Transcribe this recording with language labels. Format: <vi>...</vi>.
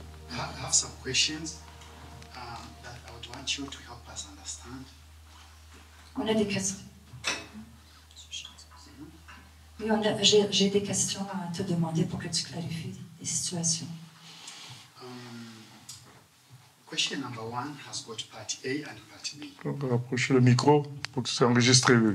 <en>I have some questions that I would want you to help us understand.</en> <fr>On a des questions. Oui, j'ai des questions à te demander pour que tu clarifies les situations.</fr> <en>Question number 1 has got part A and part B.</en> <fr>On va rapprocher le micro pour que ce soit enregistré.</fr>